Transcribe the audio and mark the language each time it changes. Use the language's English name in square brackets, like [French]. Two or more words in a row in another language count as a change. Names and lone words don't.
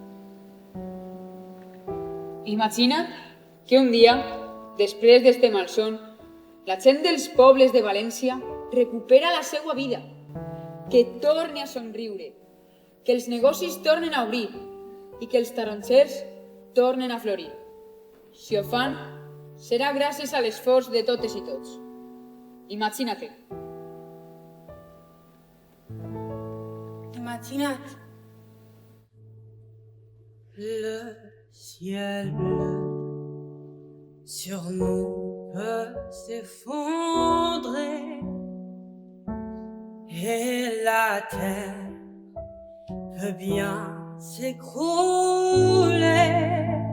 [Catalan] Imagina't que un dia, després d'este malson, la gent dels pobles de València recupera la seva vida, que torni a somriure, que els negocis tornen a obrir i que els tarongers tornen a florir. Si ho fan, serà gràcies a l'esforç de totes i tots. Imagina't. Imagina't. [French] Le ciel bleu sur nous peut s'effondrer. et la terre peut bien s'écrouler.